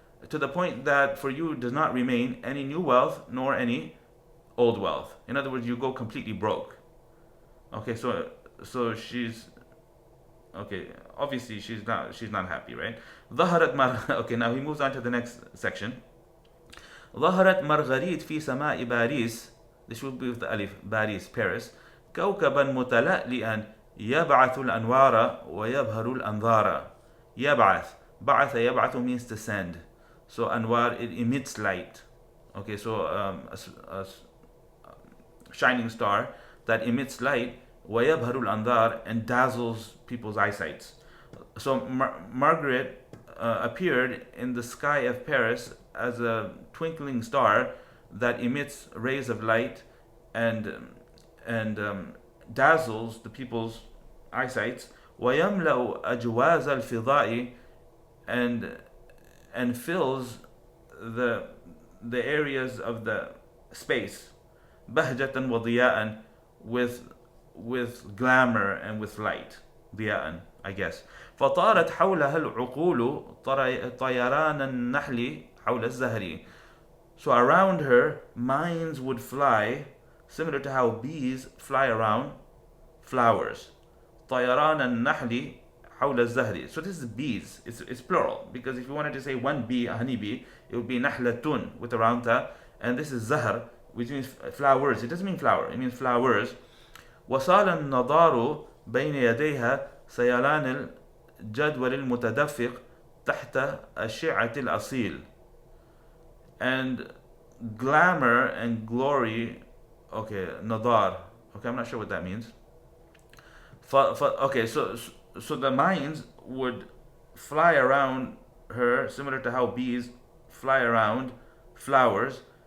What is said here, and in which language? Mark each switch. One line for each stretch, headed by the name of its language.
English: To the point that for you does not remain any new wealth nor any old wealth. In other words, you go completely broke. Okay, so she's okay. Obviously, she's not happy, right? Okay, now he moves on to the next section.
Arabic: ظهرت مارغريت في سماء باريس.
English: This will be with the alif. Paris, Paris.
Arabic: كوكبا متلألئا يبعث الأنوار ويبهر الأنظار. يبعث. بعث يبعث
English: means to send. So anwar, it emits light. Okay, so a shining star that emits light.
Arabic: ويبهر الأنظار,
English: and dazzles people's eyesight. So Margaret appeared in the sky of Paris as a twinkling star that emits rays of light and dazzles the people's eyesight.
Arabic: ويملأ أجواز الفضاء,
English: and fills the areas of the space.
Arabic: بهجة وضياء,
English: with glamour and with light. ضياء, I guess.
Arabic: فطارت حولها العقول طيران النحل حول الزهر.
English: So around her, minds would fly, similar to how bees fly around flowers.
Arabic: طيران النحل حول الزهر.
English: So this is bees. It's plural, because if you wanted to say one bee, a honeybee, it would be نحلة with a round ta, and this is زهر, which means flowers. It doesn't mean flower, it means flowers.
Arabic: وصال النضار بين يديها سيلان الجدول المتدفق تحت الشعة الأصيل.
English: And glamour and glory, okay, nadar, okay, I'm not sure what that means. Okay, so the minds would fly around her, similar to how bees fly around flowers.